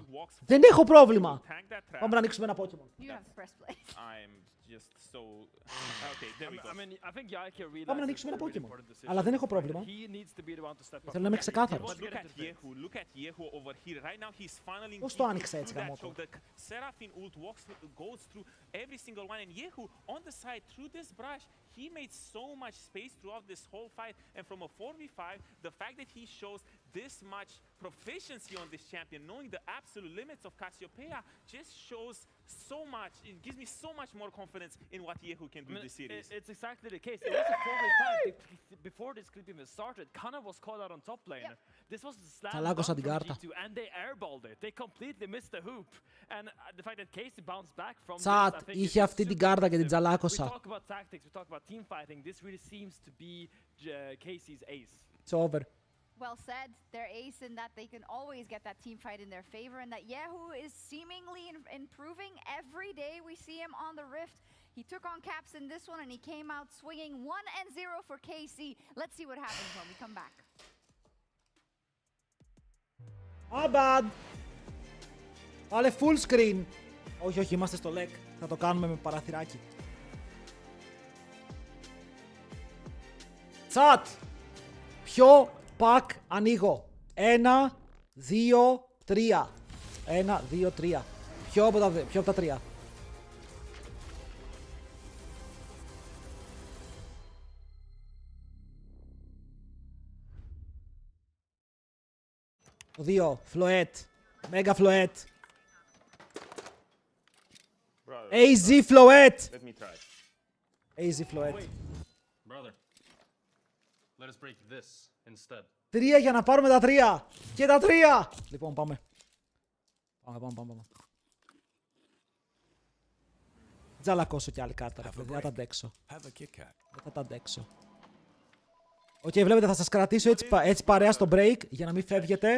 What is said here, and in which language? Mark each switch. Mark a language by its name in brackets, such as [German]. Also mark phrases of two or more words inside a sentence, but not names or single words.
[Greek] Δεν έχω πρόβλημα. Πάμε να ανοίξουμε ένα Pokemon. Πάμε να ανοίξουμε ένα Pokemon. Αλλά δεν έχω πρόβλημα. Θέλω να είμαι ξεκάθαρος. Πώς το άνοιξα έτσι, γαμώτο? [English] He made so much space throughout this whole fight, and from a 4v5, the fact that he shows this much proficiency on this champion, knowing the absolute limits of Cassiopeia, just shows so much. It gives me so much more confidence in what Yehu can do this series. It's exactly the case. It was a 4v5 before this clip even started. Kana was caught out on top lane. This was the slam down from G2, and they airballed it. They completely missed the hoop. And the fact that Casey bounced back from this, I think [Greek] είχε αυτή την κάρτα και την τζαλάκωσα. [English] We talk about tactics, we talk about team fighting. This really seems to be Casey's ace. It's over. Well said. Their ace in that they can always get that team fight in their favor, and that Yehu is seemingly improving every day. We see him on the Rift. He took on Caps in this one, and he came out swinging 1-0 for KC. Let's see what happens when we come back. Oh, bad. [Greek] Βάλε [English] full screen. [Greek] Όχι, όχι, είμαστε στο leg. Θα το κάνουμε με παραθυράκι. Chat. Ποιο pack ανοίγω? 1, 2, 3. 1, 2, 3. Ποιο από τα τρία? Το 2, Floet. Mega Floet. AZ Floet. [English] Let me try. AZ Floet. Brother, let us break this instead. [Greek] 3 για να πάρουμε τα 3. Και τα 3. Λοιπόν, πάμε. Πάμε. Τζαλακώσω κι άλλη κάρτα, ρε παιδί. Δεν θα τα αντέξω. Οκ, βλέπετε, θα σας κρατήσω έτσι παρέα στο break για να μην φεύγετε.